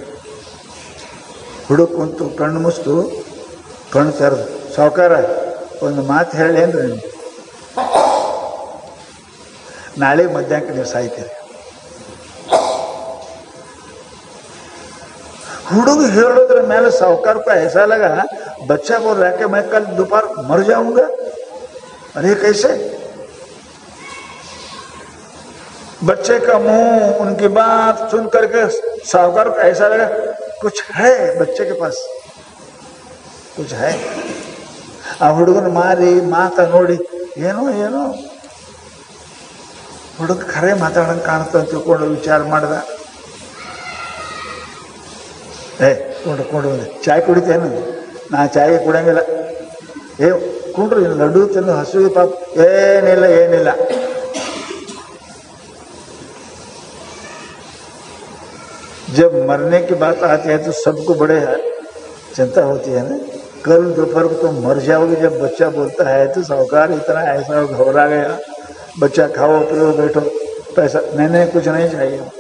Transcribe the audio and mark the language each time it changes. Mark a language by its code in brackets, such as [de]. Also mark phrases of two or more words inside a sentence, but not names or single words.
[kn] ಹುಡುಗ ಕುಂತು ಕಣ್ಣು ಮುಸ್ತು, ಕಣ್ಣು ತೆರೆದು, ಸಾವುಕಾರ ಒಂದು ಮಾತು ಹೇಳಿ ಏನ್ರಿ, ನೀವು ನಾಳೆ ಮಧ್ಯಾಹ್ನಕ್ಕೆ ನೀವು ಸಾಯ್ತೀರಿ. ಹುಡುಗ ಹೇಳೋದ್ರ ಮೇಲೆ [hi] साहूकार को ऐसा लगा, बच्चा बोल रहा है कि मैं कल दोपहर मर जाऊंगा. अरे कैसे? बच्चे का मुंह, उनकी बात सुन करके साहूकार को ऐसा लगा कुछ है बच्चे के पास, कुछ है. [kn] आ ಹುಡುಗನ ಮಾರಿ ಮಾತ ನೋಡಿ ಏನೋ ಏನೋ ಹುಡುಗ ಖರೆ ಮಾತಾಡಂಗೆ ಕಾಣ್ತ ಅಂತ ತಿಳ್ಕೊಂಡು ವಿಚಾರ ಮಾಡ್ದ. ಕೊಂಡು ಚಾಯ್ ಕುಡಿತೇನು? ನಾ ಚಾಯ್ ಕುಡಿಯಂಗಿಲ್ಲ. ಕುಂಡ್ರು ಲಡ್ಡು ತಿಂದು ಹಸುವಿಗೆ ಪಾಪ. [hi] ಏನಿಲ್ಲ जब मरने की बात आती है तो सबको बड़े चिंता होती है ना. कल दोपहर को तुम मर जाओगे. जब बच्चा बोलता है तो साहूकार इतना ऐसा घबरा गया, बच्चा खाओ पियो बैठो पैसा नहीं कुछ नहीं चाहिए.